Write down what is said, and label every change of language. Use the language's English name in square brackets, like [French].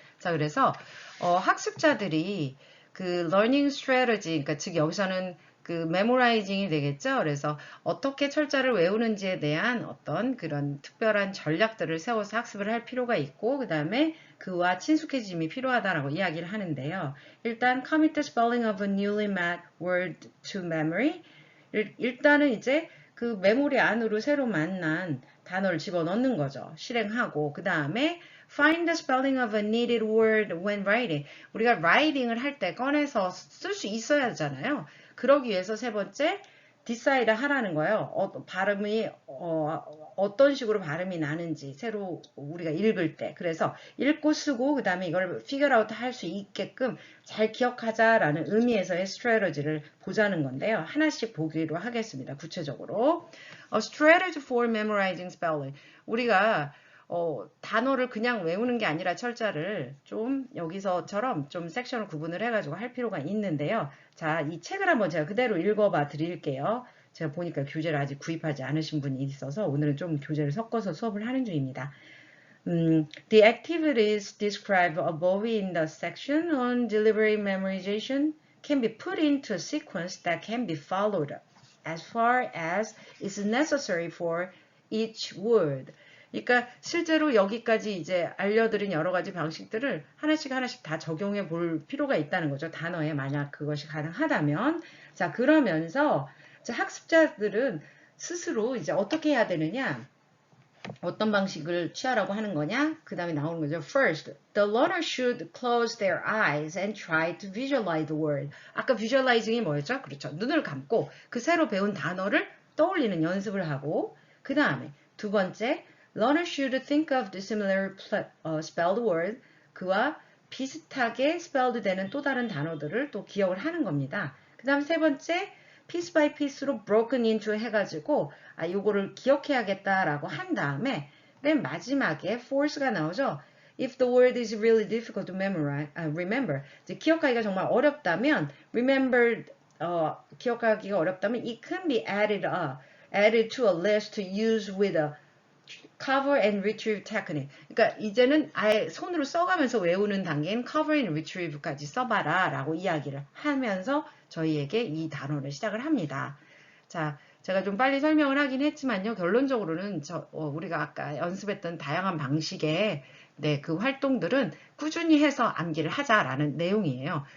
[Korean] 자, 그래서 학습자들이 그 learning strategy, 그러니까 즉 여기서는 그 memorizing이 되겠죠. 그래서 어떻게 철자를 외우는지에 대한 어떤 그런 특별한 전략들을 세워서 학습을 할 필요가 있고, 그 다음에 그와 친숙해짐이 필요하다라고 이야기를 하는데요. [English] 일단 commit the spelling of a newly made word to memory. [Korean] 일단은 이제 그 메모리 안으로 새로 만난 단어를 집어넣는 거죠. 실행하고 그 다음에 [English] find the spelling of a needed word when writing. [Korean] 우리가 writing을 할 때 꺼내서 쓸 수 있어야 하잖아요. 그러기 위해서 세 번째 decide 하라는 거예요. 발음이 어떤 식으로 발음이 나는지 새로 우리가 읽을 때. 그래서 읽고 쓰고 그 다음에 이걸 figure out 할 수 있게끔 잘 기억하자라는 의미에서의 strategy를 보자는 건데요. 하나씩 보기로 하겠습니다. 구체적으로. [English] strategy for memorizing spelling. [Korean] 우리가 단어를 그냥 외우는 게 아니라 철자를 좀 여기서처럼 좀 섹션을 구분을 해가지고 할 필요가 있는데요. 자, 이 책을 한번 제가 그대로 읽어봐 드릴게요. 제가 보니까 교재를 아직 구입하지 않으신 분이 있어서 오늘은 좀 교재를 섞어서 수업을 하는 중입니다. [English] The activities described above in the section on delivery memorization can be put into a sequence that can be followed as far as is necessary for each word. [Korean] 그러니까 실제로 여기까지 이제 알려드린 여러 가지 방식들을 하나씩 다 적용해 볼 필요가 있다는 거죠. 단어에 만약 그것이 가능하다면. 자, 그러면서 자, 학습자들은 스스로 이제 어떻게 해야 되느냐? 어떤 방식을 취하라고 하는 거냐? 그 다음에 나오는 거죠. [English] First, the learner should close their eyes and try to visualize the word. [Korean] 아까 visualizing이 뭐였죠? 그렇죠. 눈을 감고 그 새로 배운 단어를 떠올리는 연습을 하고, 그 다음에 두 번째, [English] learner should think of the similar spelled word. [Korean] 그와 비슷하게 spelled 되는 또 다른 단어들을 또 기억을 하는 겁니다. 그 다음 세 번째, [English] piece by piece [Korean] 로 [English] broken into [Korean] 해가지고 요거를 기억해야겠다라고 한 다음에 맨 마지막에 force가 나오죠. [English] If the word is really difficult to remember, [Korean] 이제 기억하기가 정말 어렵다면 [English] remember [Korean] 기억하기가 어렵다면 [English] it can be added to a list to use with a cover and retrieve technique. [Korean] 그러니까 이제는 아예 손으로 써가면서 외우는 단계인 cover and retrieve까지 써봐라 라고 이야기를 하면서 저희에게 이 단어를 시작을 합니다. 자, 제가 좀 빨리 설명을 하긴 했지만요. 결론적으로는 우리가 아까 연습했던 다양한 방식의 그 활동들은 꾸준히 해서 암기를 하자라는 내용이에요.